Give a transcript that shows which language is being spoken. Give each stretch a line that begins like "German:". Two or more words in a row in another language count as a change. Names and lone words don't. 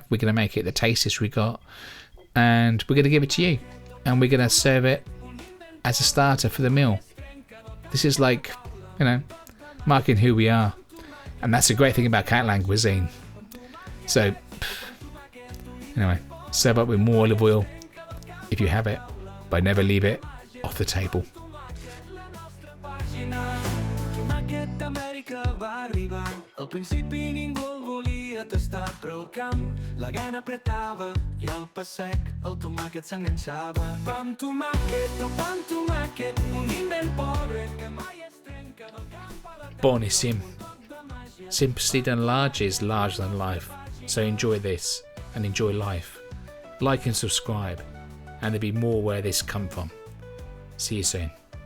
English: We're going to make it the tastiest we got, and we're going to give it to you, and we're going to serve it as a starter for the meal. This is marking who we are. And that's the great thing about Catalan cuisine. So, anyway, serve up with more olive oil if you have it, but never leave it off the table.
Catalan: Al principi ningú el volia tastar, però al camp la gana apretava i al pa sec el tomàquet s'enganxava. Pa amb tomàquet, no pa amb tomàquet, un invent pobre que mai es trenca del camp a la...
Italian: Buonissimo.
English: Simplicity done large is larger than life. So enjoy this and enjoy life. Like and subscribe, and there'll be more where this come from. See you soon.